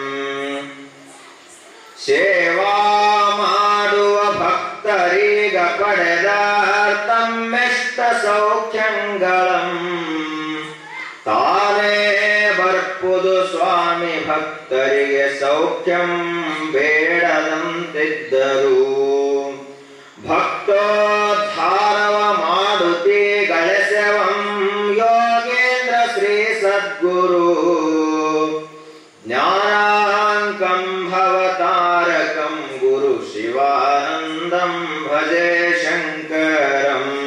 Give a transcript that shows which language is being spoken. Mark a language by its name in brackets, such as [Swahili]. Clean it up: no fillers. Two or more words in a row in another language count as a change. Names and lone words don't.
[Kannada] ಸೇವಾ ಮಾಡುವ ಭಕ್ತರೀಗ ಪಡೆದಾರ್ ತಮ್ಮೆಷ್ಟ ಸೌಖ್ಯಂಗಳಂ ತಾನೇ ಬರ್ಪುದು ಸ್ವಾಮಿ ಭಕ್ತರಿಗೆ ಸೌಖ್ಯಂ ಬೇಡದಂತಿದ್ದರು ಭಕ್ತೋದ್ಧಾರವ ಮಾಡುತ್ತಿ ಗಳಸೆವಂ ಯೋಗೇಂದ್ರ ಶ್ರೀ ಸದ್ಗುರು [Sanskrit] ಜ್ಞಾನಾಂಕಂ ಭವತಾರಕಂ ಗುರು ಶಿವಾನಂದಂ ಭಜೆ ಶಂಕರಂ